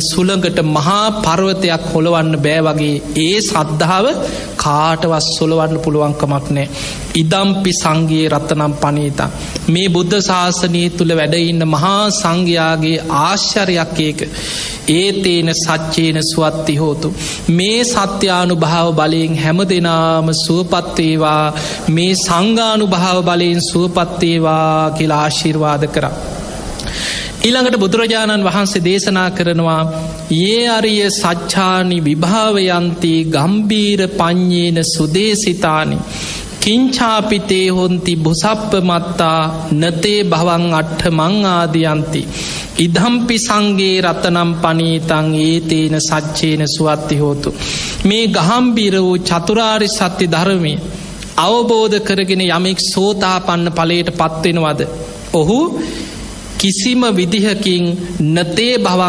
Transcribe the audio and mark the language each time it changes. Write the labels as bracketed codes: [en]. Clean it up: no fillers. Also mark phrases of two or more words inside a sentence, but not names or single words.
[si] සුළඟට මහා පර්වතයක් හොලවන්න බෑ වගේ ඒ සද්ධාව කාටවත් සොලවන්න පුළුවන් කමක් නැහැ [pi] ඉදම්පි සංඝේ රතනම් පනීතං [si] මේ බුද්ධ ශාසනය තුල වැඩ ඉන්න මහා සංඝයාගේ ආශ්චර්යයක් ඒක [pi] ඒතේන සච්චේන සුවත්ති හෝතු [si] මේ සත්‍යානුභාව බලයෙන් හැමදෙනාම සුවපත් වේවා මේ සංඝානුභාව බලයෙන් සුවපත් වේවා කියලා ආශිර්වාද කරා ඊළඟට බුදුරජාණන් වහන්සේ දේශනා කරනවා [pi] යේ අරිය සච්ඡානි විභාවයන්ති ගම්බීර පඤ්ඤේන සුදේසිතානි කිංචාපිතේ හොන්ති බුසප්ප මත්තා නතේ භවං අට්ඨ මං ආදියන්ති ඉදම්පි සංගේ රතනම් පනීතං ඒතේන සච්චේන සුවත්ති හෝතු [si] මේ ගහම්බීර වූ චතුරාර්ය සත්‍ය ධර්මය අවබෝධ කරගෙන යමෙක් සෝතාපන්න ඵලයට පත්වෙනවද ඔහු කිසිම විදිහකින් [pi] නතේ භවං